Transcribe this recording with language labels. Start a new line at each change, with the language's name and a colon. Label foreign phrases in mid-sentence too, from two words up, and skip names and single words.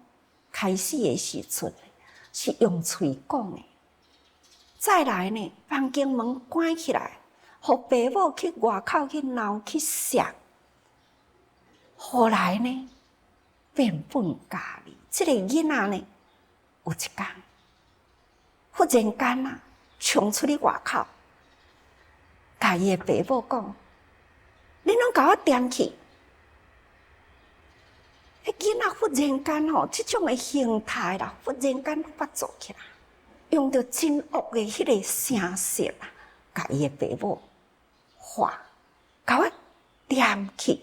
Min Nan Chinese: 开始的时阵是用嘴讲的，再来呢，房间门关起来，互爸母去外口去闹去摔。后来呢，变本加厉。这个囡仔呢，有一天忽然间啊，冲出去外口，甲伊的爸母讲：“恁拢甲我踮去！” 囡仔忽然间吼，即种的形态啦，忽然间发作起来，用着真恶的迄个声色啊，甲伊的爸母话，甲我踮去。